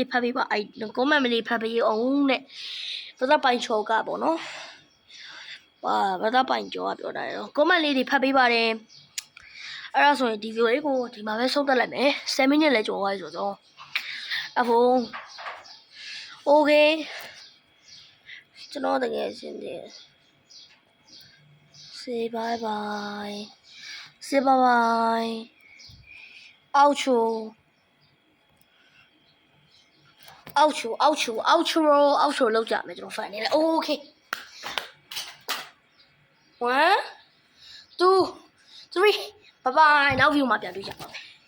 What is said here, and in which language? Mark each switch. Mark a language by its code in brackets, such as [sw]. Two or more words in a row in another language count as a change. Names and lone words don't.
[my] ဖတ်ပေးပါcomment လေးဖတ်ပေးအောင်နဲ့ဘာသာပိုင်ချောကပေါ့နော်ဘာသာပိုင်ချောကပြောတာရော comment လေးတွေဖတ်ပေးပါတယ်အဲ့ဒါဆိုရင်ဒီဗီဒီယိုလေးကိုဒီမှာပဲဆုံးသက်လိုက်မယ်7 မိနစ်လဲကျော်သွားပြီဆိုတော့အခု okay ကျွန်တော်တကယ်ရှင်းတယ် [en] say bye bye say bye bye [my] outroလောက်ကြမယ်ကျွန်တော်ဖန်နေလဲ [en] okay 1 2 3 bye bye [my] နောက် view မှာပြန်တွေ့ကြပါမယ်